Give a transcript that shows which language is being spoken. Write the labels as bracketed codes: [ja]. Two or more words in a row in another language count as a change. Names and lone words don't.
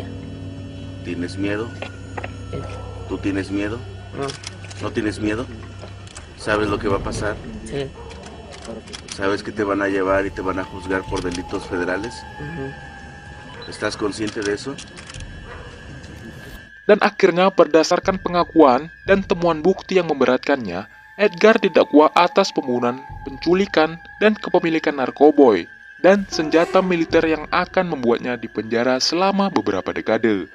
[es] ¿Tienes miedo? Sí. ¿Tú tienes miedo? No. ¿No tienes miedo? ¿Sabes lo que va a pasar? Sí. ¿Sabes que te van a llevar y te van a juzgar por delitos federales? Ujú. ¿Estás consciente de eso? [id] Dan akhirnya berdasarkan pengakuan dan temuan bukti yang memberatkannya, Edgar didakwa atas pembunuhan, penculikan, dan kepemilikan narkoboy, dan senjata militer yang akan membuatnya dipenjara selama beberapa dekade.